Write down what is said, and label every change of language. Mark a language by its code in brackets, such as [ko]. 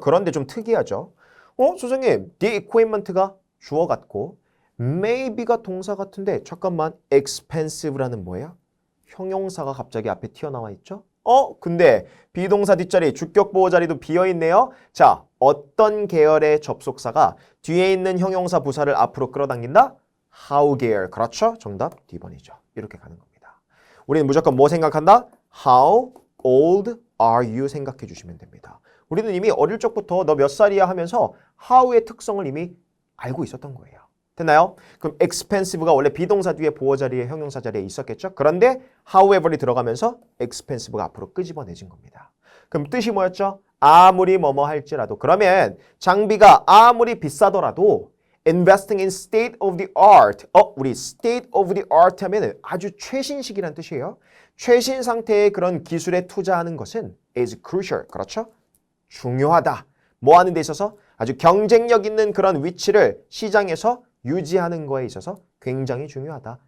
[ko] 그런데 좀 특이하죠. 선생님, the equipment가 주어 같고 maybe가 동사 같은데 잠깐만 expensive라는 뭐예요? 형용사가 갑자기 앞에 튀어나와 있죠? 근데 비동사 뒷자리, 주격 보호 자리도 비어있네요. 자, 어떤 계열의 접속사가 뒤에 있는 형용사 부사를 앞으로 끌어당긴다? How 계열. 그렇죠? 정답 D번이죠. 이렇게 가는 겁니다. 우리는 무조건 뭐 생각한다? [en] How old are you [ko] 생각해 주시면 됩니다. 우리는 이미 어릴 적부터 너 몇 살이야 하면서 how의 특성을 이미 알고 있었던 거예요. 됐나요? 그럼 expensive가 원래 비동사 뒤에 보호 자리에 형용사 자리에 있었겠죠? 그런데 however이 들어가면서 expensive가 앞으로 끄집어내진 겁니다. 그럼 뜻이 뭐였죠? 아무리 뭐뭐 할지라도. 그러면 장비가 아무리 비싸더라도 [en] investing in state of the art. [ko] 우리 state of the art 하면 아주 최신식이란 뜻이에요. 최신 상태의 그런 기술에 투자하는 것은 [en] is crucial. [ko] 그렇죠? 중요하다. 뭐 하는 데 있어서? 아주 경쟁력 있는 그런 위치를 시장에서 유지하는 거에 있어서 굉장히 중요하다.